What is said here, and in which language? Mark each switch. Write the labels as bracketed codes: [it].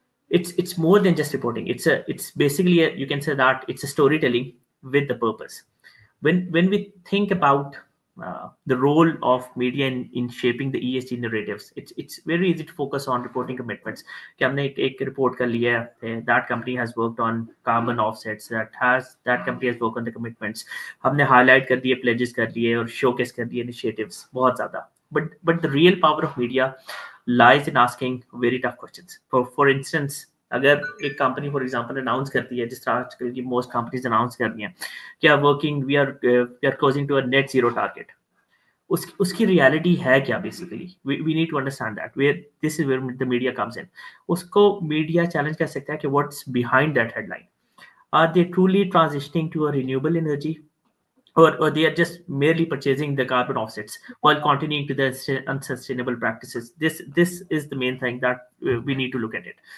[en] It's more than just reporting. It's basically you can say that it's a storytelling with the purpose. When we think about the role of media in shaping the ESG narratives, it's very easy to focus on reporting commitments. [hi] कि हमने एक report कर लिया है, [en] that company has worked on carbon offsets, that company has worked on the commitments. [hi] हमने highlight कर दिए, pledges कर दिए और showcase कर दिए initiatives बहुत ज़्यादा. [en] But the real power of media lies in asking very tough questions. For instance, [hi] अगर एक कंपनी फॉर एग्जांपल अनाउंस करती है, जिस तरह आजकल की मोस्ट कंपनीज अनाउंस कर रही हैं कि [en] we are closing to a net zero target, [hi] उसकी रियलिटी है क्या? [en] Basically we need to understand that, where this is where the media comes in. [hi] उसको मीडिया चैलेंज कर सकता है कि [en] What's behind that headline. Are they truly transitioning to a renewable energy, or they are just merely purchasing the carbon offsets while continuing to the unsustainable practices? This is the main thing that we need to look at it.